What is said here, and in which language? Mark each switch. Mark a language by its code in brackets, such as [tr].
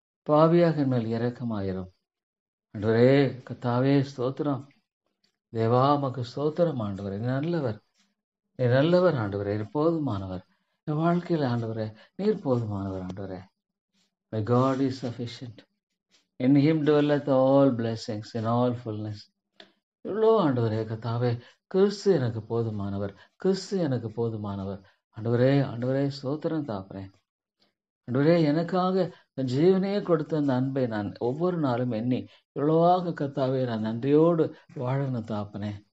[ta] பாவியாக மேல் இரக்கமாயிரும் ஆண்டவரே. கத்தாவே ஸ்தோத்திரம். தேவா மக்கு ஸ்தோத்திரம் ஆண்டவரே. நீ நல்லவர், நீ நல்லவர் ஆண்டவரே. நீர் போதுமானவர். என் வாழ்க்கையில் ஆண்டவரே நீர் போதுமானவர் ஆண்டவரே. [en] My God is sufficient. In him dwelleth all blessings in all fullness. [ta] இவ்வளோ ஆண்டவரே கத்தாவே, கிறிஸ்து எனக்கு போதுமானவர், கிறிஸ்து எனக்கு போதுமானவர் ஆண்டவரே. ஆண்டவரே ஸ்தோத்திரம் தாப்பறேன் ஆண்டவரே. எனக்காக என் ஜீவனையே கொடுத்த அந்த அன்பை நான் ஒவ்வொரு நாளும் எண்ணி இவ்வளவாக கத்தாவே நான் நன்றியோடு வாழணும் தாப்பனே.